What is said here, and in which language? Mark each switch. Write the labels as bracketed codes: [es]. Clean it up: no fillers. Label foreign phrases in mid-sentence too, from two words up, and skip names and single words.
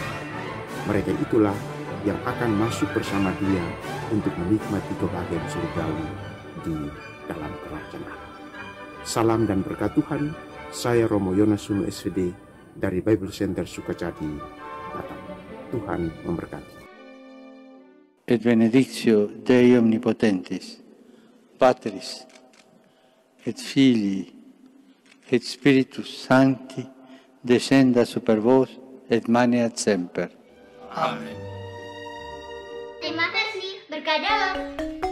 [id] Mereka itulah yang akan masuk bersama Dia untuk menikmati kebahagiaan surgawi di dalam kerajaan Allah. Salam dan berkat Tuhan. Saya Romo Yonasuno SVD dari Bible Center Sukajadi, Batam. Tuhan memberkati. [la] Et benedictio Dei Omnipotentis, Patris, et Filii, et Spiritus Sancti, descenda super vos et maneat semper. [id] Terima kasih, berkah dalam.